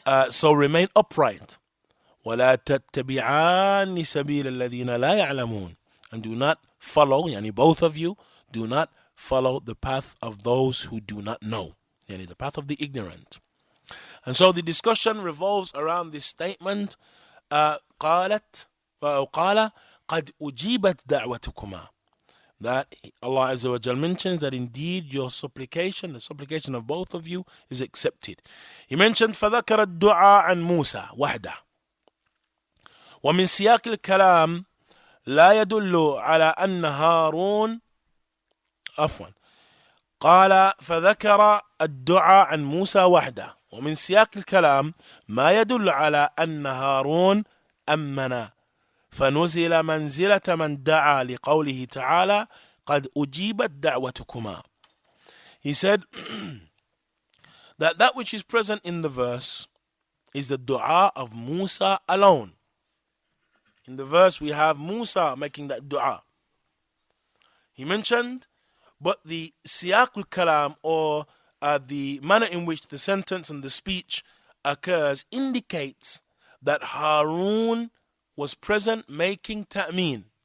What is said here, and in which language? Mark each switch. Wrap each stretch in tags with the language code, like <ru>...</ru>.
<en>So remain upright.</en> <ar>وَلَا تَتَّبِعَانِ سَبِيلَ الَّذِينَ لَا يَعْلَمُونَ,</ar> <en>and do not follow, yani both of you, do not follow the path of those who do not know, yani the path of the ignorant. And so the discussion revolves around this statement,</en> <ar>قَالَ قَدْ أُجِيبَتْ دَعْوَتُكُمَا,</ar> <en>that Allah Azza wa Jal mentions that indeed your supplication, the supplication of both of you, is accepted. He mentioned</en> <ar>فَذَكَرَ الدُّعَاء عَنْ مُوسَى وَحْدَهُ ومن سياق الكلام لا يدل على أن هارون قال فذكر الدعاء عن موسى وحده ومن سياق الكلام ما يدل على أن هارون أمن فنزل منزلة من دعا لقوله تعالى قد أجيبت دعوتكما.</ar> <en>He said that which is present in the verse is the dua of Musa alone. In the verse we have Musa making that dua. He mentioned, but the siyaq al-kalam, or the manner in which the sentence and the speech occurs, indicates that Harun was present making ta'meen.</en>